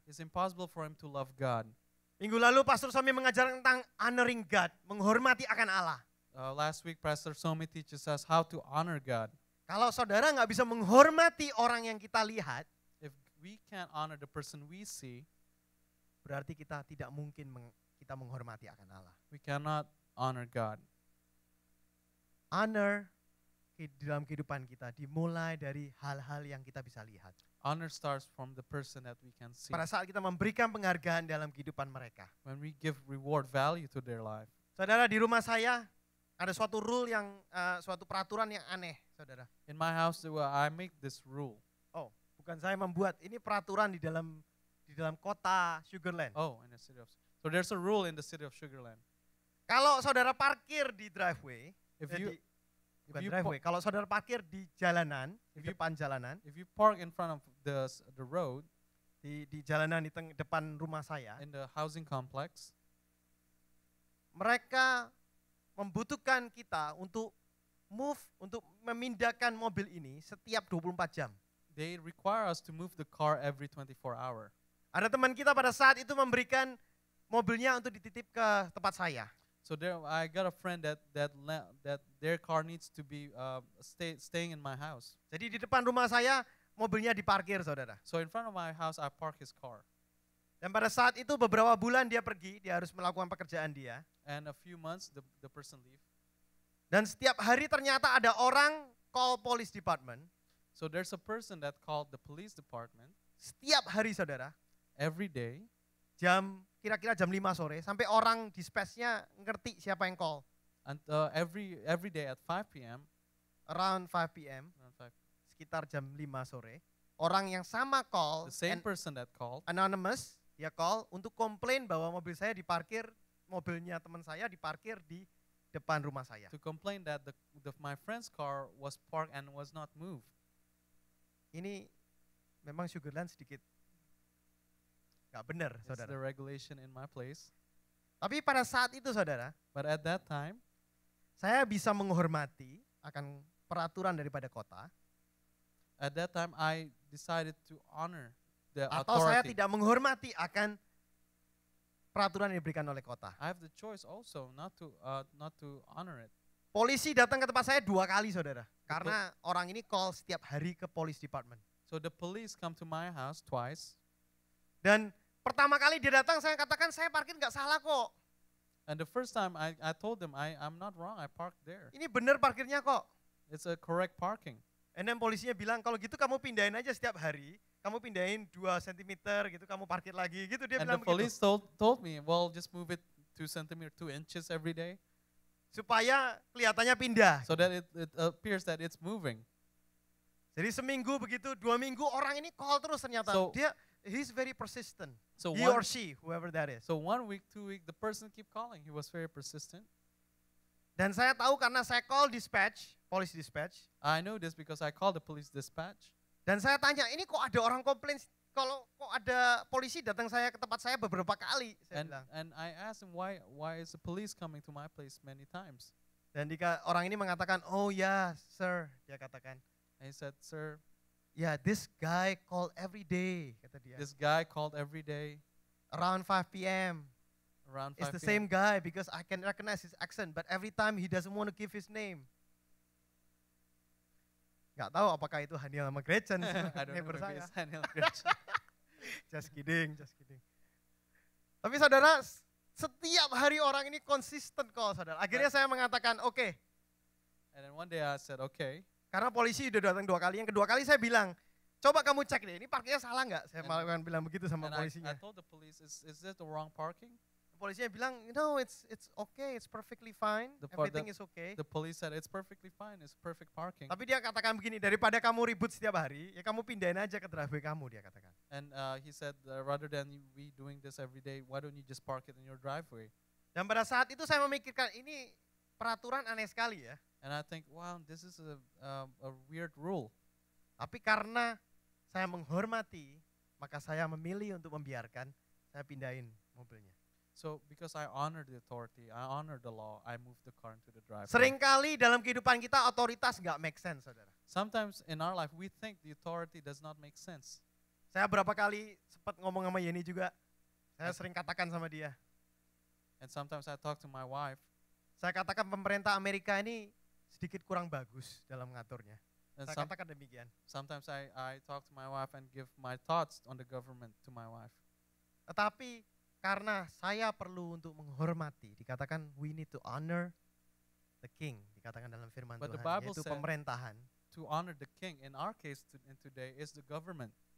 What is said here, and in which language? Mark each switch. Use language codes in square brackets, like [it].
[en] It's impossible for him to love God. [id] Minggu lalu Pastor Somi mengajar tentang [en] honoring God, [id] menghormati akan Allah. [en] Last week, Pastor Somi teaches us how to honor God. [id] Kalau saudara nggak bisa menghormati orang yang kita lihat, [en] If we can't honor the person we see, [id] berarti kita tidak mungkin kita menghormati akan Allah. [en] we cannot honor God. [id] Honor di dalam kehidupan kita dimulai dari hal-hal yang kita bisa lihat. [en] Honor starts from the person that we can see. [id] Pada saat kita memberikan penghargaan dalam kehidupan mereka. [en] When we give reward value to their life. [id] Saudara, di rumah saya ada suatu rule yang, suatu peraturan yang aneh, saudara. [en] In my house, I make this rule. [id] Oh, bukan saya membuat, ini peraturan di dalam kota Sugarland. [en] Oh, in the city of. So there's a rule in the city of Sugarland. [id] Kalau saudara parkir di driveway, [en] If you [id] bukan [en] you [id] driveway, kalau saudara parkir di jalanan, di [en] If you- [id] depan jalanan, [en] if you park in front of the road [id] di jalanan di depan rumah saya, [en] in the housing complex, [id] mereka membutuhkan kita untuk untuk memindahkan mobil ini setiap 24 jam. [en] they require us to move the car every 24 hour. [id] Ada teman kita pada saat itu memberikan mobilnya untuk dititip ke tempat saya. [en] So there, I got a friend that their car needs to be staying in my house. [id] Jadi di depan rumah saya mobilnya diparkir, saudara. [en] So in front of my house, I park his car. [id] Dan pada saat itu beberapa bulan dia pergi, dia harus melakukan pekerjaan dia. [en] And a few months, the person leave. [id] Dan setiap hari ternyata ada orang [en] call police department. So there's a person that called the police department [id] Setiap hari, saudara, [en] every day, [id] kira-kira jam 5 sore, sampai orang dispatch-nya ngerti siapa yang call. [en] and every day at 5 p.m. Around 5 p.m, around 5, [id] sekitar jam 5 sore, orang yang sama call, [en] the same and person that called [id] anonymous, dia call untuk komplain bahwa mobil saya diparkir, mobilnya teman saya diparkir di depan rumah saya. [en] to complain that my friend's car was parked and was not moved. [id] Ini memang Sugarland sedikit nggak benar, [en] It's the [id] saudara. [en] regulation in my place. [id] Tapi pada saat itu, saudara, [en] But at that time, [id] saya bisa menghormati akan peraturan daripada kota, [en] I decided to honor the [id] atau saya [en] authority. [id] tidak menghormati akan peraturan yang diberikan oleh kota. [en] I have the choice also not to honor it. [id] Polisi datang ke tempat saya 2 kali, saudara, karena orang ini call setiap hari ke [en] police department. So the police come to my house twice, [id] Dan pertama kali dia datang, saya katakan saya parkir nggak salah kok. [en] and the first time I told them I'm not wrong. I parked there. [id] Ini benar parkirnya kok. [en] It's a correct parking. And then [id] polisinya bilang, kalau gitu kamu pindahin aja setiap hari, kamu pindahin 2 cm gitu, kamu parkir lagi gitu, dia [en] And the [id] bilang begitu. [en] police told me, well, just move it 2 centimeters, 2 inches every day, [id] Supaya kelihatannya pindah. [en] so that it appears that it's moving. [id] Jadi seminggu begitu, 2 minggu orang ini call terus ternyata. [en] So- He's very persistent. So He or she, whoever that is. 1 week, 2 week, the person keep calling. He was very persistent. [id] Dan saya tahu karena saya call dispatch, [en] police dispatch. I know this because I called the police dispatch. [id] Dan saya tanya, ini kok ada orang komplain, kalau kok ada polisi datang ke tempat saya beberapa kali, saya bilang. [en] And I asked him why is the police coming to my place many times? [id] Dan orang ini mengatakan, oh ya, sir, dia katakan. [en] And he said, sir, Ya, this guy called every day, [id] kata dia. [en] This guy called every day Around 5 p.m. around 5 It's the p.m. same guy because I can recognize his accent, but every time he doesn't want to give his name. [id] Gak tahu apakah itu Haniel sama Gretchen, [en] I don't know, neighbor maybe [id] saya. [en] it's Daniel Gretchen. Just kidding, just kidding. [id] Tapi saudara, setiap hari orang ini konsisten kok saudara. Akhirnya saya mengatakan, oke. [en] And then one day I said, okay. [id] Karena polisi udah datang 2 kali. Yang kedua kali saya bilang, coba kamu cek deh, ini parkirnya salah nggak? Saya malah bilang begitu sama [en] And [id] polisinya. [en] I told the police, is this the wrong parking? [id] Polisinya bilang, [en] no, it's okay, it's perfectly fine, everything is okay. The police said, it's perfectly fine, it's perfect parking. [id] Tapi dia katakan begini, daripada kamu ribut setiap hari, ya kamu pindahin aja ke driveway kamu, dia katakan. [en] And he said, rather than we doing this every day, why don't you just park it in your driveway? [id] Dan pada saat itu saya memikirkan, ini peraturan aneh sekali ya. [en] And I think, wow, this is a weird rule. [id] Tapi karena saya menghormati, maka saya memilih untuk membiarkan, saya pindahin mobilnya. [en] So because I honor the authority, I honor the law, I move the car into the driveway. [id] Seringkali dalam kehidupan kita otoritas nggak [en] make sense, [id] saudara. [en] Sometimes in our life we think the authority does not make sense. [id] Saya berapa kali sempat ngomong sama Yeni juga, saya sering katakan sama dia. [en] And sometimes I talk to my wife. [id] Saya katakan pemerintah Amerika ini sedikit kurang bagus dalam mengaturnya. [en] And [id] Saya katakan demikian. [en] sometimes I talk to my wife and give my thoughts on the government to my wife. [id] Tetapi karena saya perlu untuk menghormati, dikatakan [en] we need to honor the king, [id] dikatakan dalam firman [en] But the [id] Tuhan, [en] Bible [id] yaitu [en] said- [id] pemerintahan. [en] To honor the king, in our case in today, is the government.